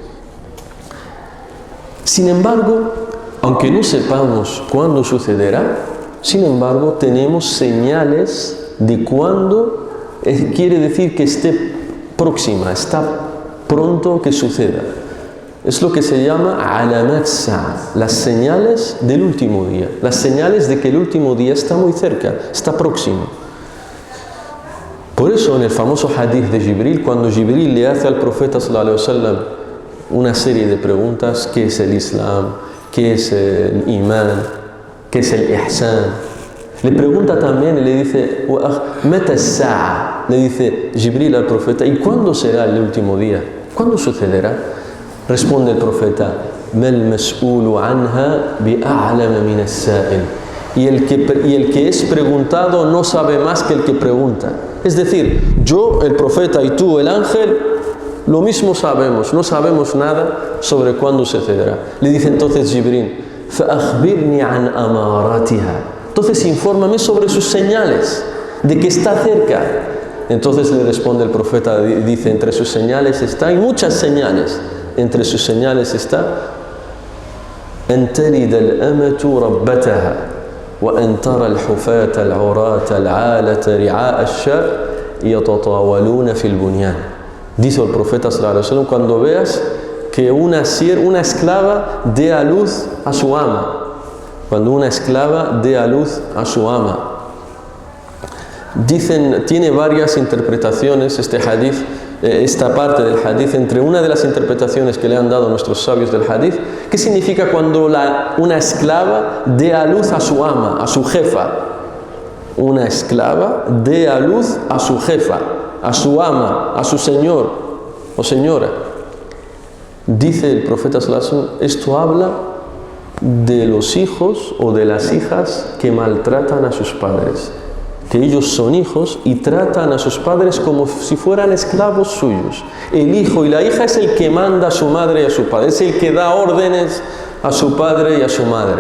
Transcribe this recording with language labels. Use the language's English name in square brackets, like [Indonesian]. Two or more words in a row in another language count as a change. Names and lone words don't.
[Spanish] Sin embargo, aunque no sepamos cuándo sucederá, sin embargo, tenemos señales de cuándo quiere decir que esté próxima, está pronto que suceda. Es lo que se llama [Arabic] علامات الساعة, [Spanish] las señales del último día, las señales de que el último día está muy cerca, está próximo. Por eso en el famoso hadith de Jibril, cuando Jibril le hace al profeta [Arabic] صلى الله عليه وسلم [Spanish] una serie de preguntas, ¿qué es el Islam? ¿Qué es el Imán? ¿Qué es el Ihsan? Le pregunta también y le dice, [Arabic] متى الساعة, [Spanish] le dice Jibril al profeta, ¿y cuándo será el último día? ¿Cuándo sucederá? Responde el profeta, [Arabic] ما المسؤول عنها بأعلم من السائل. [Spanish] Y el que es preguntado no sabe más que el que pregunta. Es decir, yo, el profeta, y tú, el ángel, lo mismo sabemos, no sabemos nada sobre cuándo sucederá. Le dice entonces Jibril, [Arabic] فَأَخْبِرْنِي عَنْ أَمَارَاتِهَا. [Spanish] Entonces infórmame sobre sus señales, de que está cerca. Entonces le responde el profeta, dice, entre sus señales está, hay muchas señales, entre sus señales está [Arabic] أَن تَلِدَ الْأَمَةُ رَبَّتَهَا وأن ترى الحفاة العراة العالة رعاء الشاء يتطاولون في البنيان. [Spanish] Dice el profeta [Arabic] صلى الله عليه وسلم, [Spanish] cuando veas que una esclava dé a luz a su ama, cuando una esclava dé a luz a su ama. Dicen, tiene varias interpretaciones este hadith, esta parte del hadith. Entre una de las interpretaciones que le han dado nuestros sabios del hadith, ¿qué significa cuando una esclava dé a luz a su ama, a su jefa? Una esclava dé a luz a su jefa, a su ama, a su señor o señora. Dice el profeta [Arabic] صلى الله عليه وسلم, [Spanish] esto habla de los hijos o de las hijas que maltratan a sus padres, que ellos son hijos y tratan a sus padres como si fueran esclavos suyos. El hijo y la hija es el que manda a su madre y a su padre, es el que da órdenes a su padre y a su madre.